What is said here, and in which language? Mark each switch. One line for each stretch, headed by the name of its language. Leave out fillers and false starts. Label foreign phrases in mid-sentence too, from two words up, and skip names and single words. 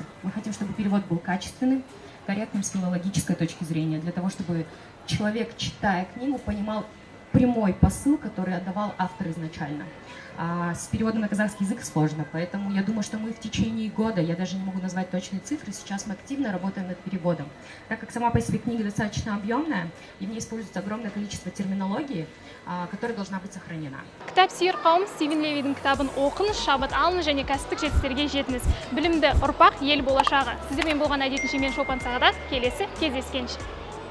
Russian: Мы хотим, чтобы перевод был качественным, корректным с филологической точки зрения, для того, чтобы человек, читая книгу, понимал прямой посыл, который отдавал автор изначально. С переводом на казахский язык сложно, поэтому я думаю, что мы в течение года, я даже не могу назвать точные цифры, сейчас мы активно работаем над переводом. Так как сама по себе книга достаточно объемная, и в ней используется огромное количество терминологии, которая должна быть сохранена.
Kazakh: Кітап сүйер қауым Стивен Левидің кітабын оқыңыз, шабыт алыңыз және кәсіптік жетістіктерге жетіңіз. Білімді ұрпақ ел болашағы. Сіздермен болған әдетінше мен Шолпан Сағадат, келесі кездескенше.